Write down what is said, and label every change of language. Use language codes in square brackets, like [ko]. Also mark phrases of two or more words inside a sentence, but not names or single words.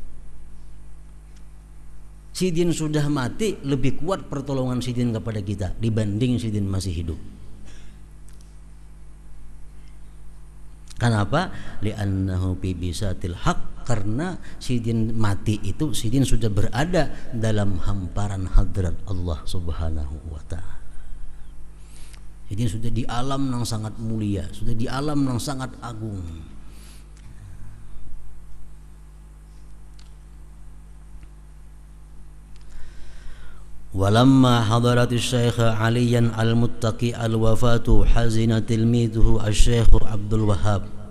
[bjn] Sidin sudah mati lebih kuat pertolongan sidin kepada kita dibanding sidin masih hidup. Kenapa? [ar] لأنه ببساط الحق, [bjn] karena sidin mati itu sidin sudah berada dalam hamparan hadrat Allah [ar] سبحانه وتعالى. [bjn] Jadi sudah di alam yang sangat mulia, sudah di alam yang sangat agung. [ar] ولما حضرت الشيخ عليا المتقي الوفاة حزن تلميذه الشيخ عبد الوهاب.